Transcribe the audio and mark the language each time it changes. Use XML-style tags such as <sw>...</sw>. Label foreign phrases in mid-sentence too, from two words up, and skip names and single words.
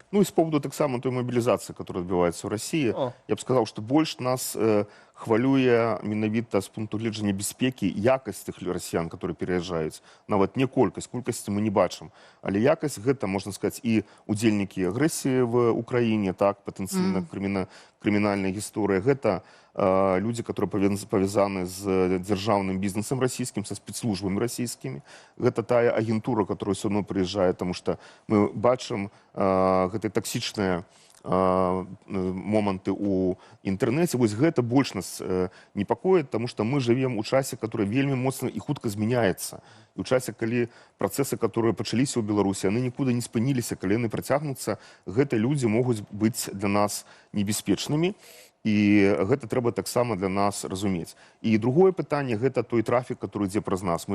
<be>Ну і з поводу таксама той мобілізацыі, которая адбываецца ў Расіі, я б сказаў, што больш нас хвалюе менавіта з пункту гледжання бяспекі якасць тых расіян, которые пераязджаюць. Нават не колькасць, колькасці мы не бачым. Але якасць гэта, можна сказаць, і удзельнікі агрэсіі в Украіне, так, патэнцыйна крымінальная гісторыя.</be> <ru>Гэта люди, которые повязаны с державным бизнесом российским, со спецслужбами российскими. Это та агентура, которая все равно приезжает, потому что мы бачим эти токсичные моменты у інтэрнэце.</ru> <be>Вось гэта больш нас непакоіць,</be> <ru>потому что мы живем у часе, который</ru> <be>вельмі моцна і хутка змяняецца. І ў часе, калі працэсы, которые пачаліся ў Беларусі, яны нікуды не спыніліся, калі яны працягнуцца, гэтыя людзі могуць быць для нас небяспечнымі. І гэта трэба таксама для нас разумець. І другое пытанне, гэта той трафік, который ідзе праз нас.</be>